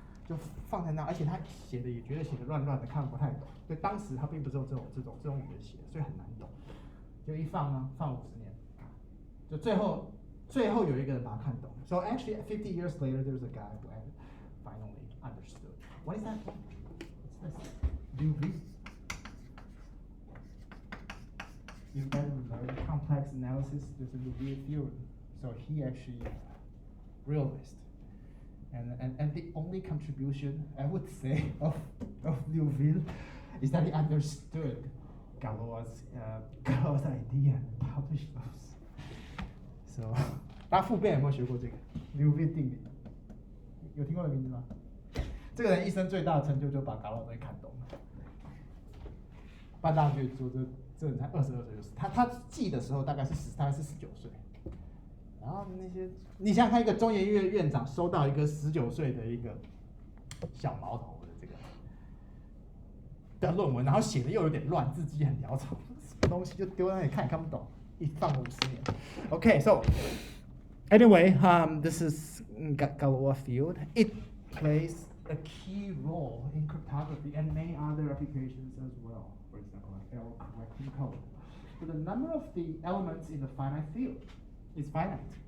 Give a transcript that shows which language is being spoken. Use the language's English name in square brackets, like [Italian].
[Chinese] 就放在那，而且他也觉得写的乱乱的，看不太懂。所以当时他并不是用这种语言写的，所以很难懂。就一放50年，就最后有一个人把它看懂。 [English] So actually, 50 years later, there's a guy who finally understood. What is that? What's this? Liouville. You've got very complex analysis. There's a Liouville theorem. So he actually realized. And the only contribution I would say of Liouville is that he understood Galois' idea and published those. [Chinese] So 大家父辈有没有学过这个 Liouville 定理？有听过的名字吗？这个人一生最大的成就就把Galois东西看懂了。办大学说这人才22岁就死，他记的时候大概是19岁。然后那些，你想想看，一个中研院院长收到一个19岁的一个小毛头的这个的论文，然后写的又有点乱，字迹很潦草，什么东西就丢在那里看也看不懂，一放50年。 [English] Okay, so anyway, this is Galois field. It plays a key role in cryptography and many other applications as well. For example, error correcting code. So the number of the elements in the finite field is finite.